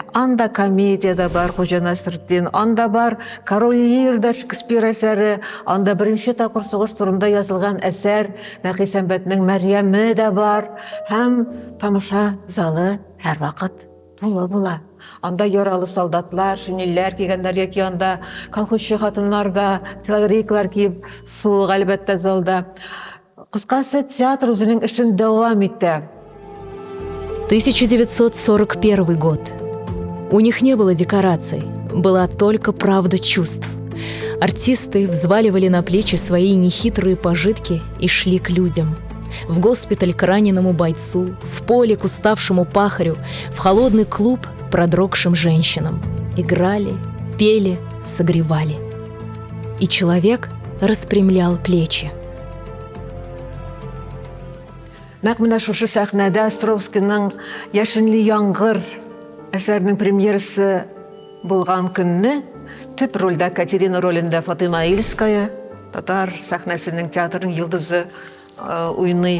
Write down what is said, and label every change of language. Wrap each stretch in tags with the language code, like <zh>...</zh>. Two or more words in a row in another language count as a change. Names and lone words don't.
<tt>Анда комедия да бар, Хуҗа Насретдин, анда бар Король Лир да Шекспир әсәре, анда беренче тапкыр сугыш турында язылган әсәр Нәкыйсәмбәтнең Мәрьяме дә бар, һәм тамаша залы һәр вакыт тулы була. Анда яралы солдатлар, шинелләр кигәннәр яки анда колхозчы хатыннар да телогрейкалар киеп суык әлбәттә залда. Кыскасы, театр үзенең эшен дәвам итә.</tt> <ru>1941 год. У них не было декораций, была только правда чувств. Артисты взваливали на плечи свои нехитрые пожитки и шли к людям. В госпиталь к раненому бойцу, в поле к уставшему пахарю, в холодный клуб продрогшим женщинам. Играли, пели, согревали. И человек распрямлял плечи.</ru> <tt>Нәкъ менә шушы сәхнәдә Островскийның «Яшенле яңгыр» әсәренең премьерасы булган көнне төп рольдә Катерина ролендә Фатыма Ильская, татар сәхнәсенең театрның йолдызы уйный.</tt>